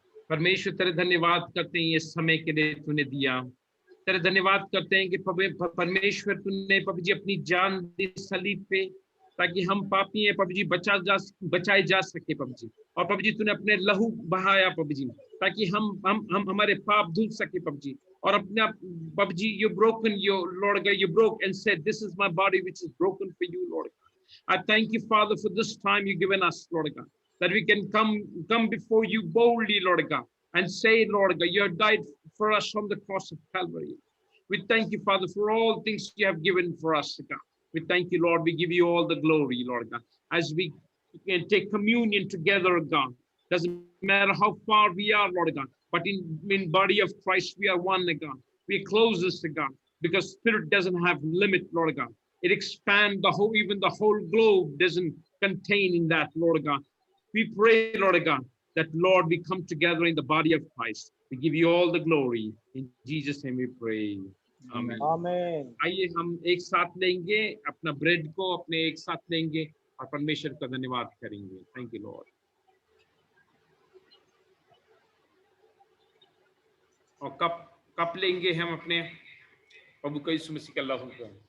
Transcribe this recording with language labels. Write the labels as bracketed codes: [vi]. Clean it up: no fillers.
[hi] परमेश्वर तेरे धन्यवाद करते हैं ये समय के लिए तूने दिया। तेरे धन्यवाद करते हैं कि परमेश्वर तूने प्रभु जी अपनी जान दी सलीब पे, ताकि हम पापी हैं प्रभु जी बचाए जा सके प्रभु जी। और प्रभु जी तूने अपने लहू बहाया प्रभु जी, ताकि हम हमारे पाप धुल सके प्रभु जी। और अपने प्रभु जी [en] you broke and you Lord God, you broke and said, "This is my body which is broken for you Lord." I thank you, Father, for this time you've given us, Lord God, that we can come before you boldly, Lord God, and say, Lord God, you have died for us on the cross of Calvary. We thank you, Father, for all things you have given for us, God. We thank you, Lord. We give you all the glory, Lord God, as we can take communion together, God. Doesn't matter how far we are, Lord God, but in body of Christ, we are one, God. We are closest to God, because Spirit doesn't have limit, Lord God. It expands even the whole globe doesn't contain in that, Lord God. We pray, Lord God, that, Lord, we come together in the body of Christ. We give you all the glory. In Jesus' name we pray. Amen. Amen. [hi] आइए हम एक साथ लेंगे अपना bread को, अपने एक साथ लेंगे और परमेश्वर का धन्यवाद करेंगे. [en] Thank you lord. [hi] और कप लेंगे हम अपने प्रभु का यीशु मसीह का लहू का.